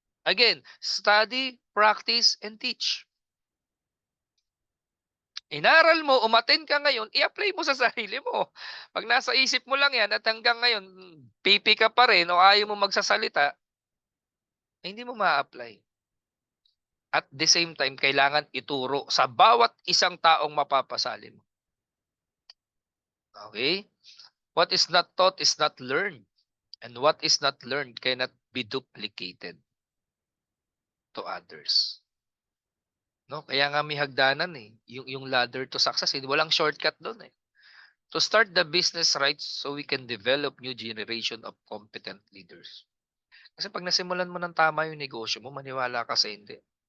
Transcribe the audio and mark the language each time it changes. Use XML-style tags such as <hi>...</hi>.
<en>Again, study, practice, and teach.</en> <tl>Inaral mo, umattend ka ngayon, i-apply mo sa sarili mo. Pag nasa isip mo lang yan at hanggang ngayon, pipi ka pa rin o ayaw mo magsasalita, hindi mo ma-apply.</tl> <en>At the same time,</en> <tl>kailangan ituro sa bawat isang taong mapapasali mo.</tl> <en>Okay? What is not taught is not learned. And what is not learned cannot be duplicated to others. No?</en> <tl>Kaya nga may hagdanan eh. Yung</tl> <en>ladder to success,</en> <tl>walang shortcut doon eh.</tl> <en>To start the business right so we can develop new generation of competent leaders.</en> <tl>Kasi pag nasimulan mo ng tama yung negosyo mo, maniwala ka sa hindi.</tl>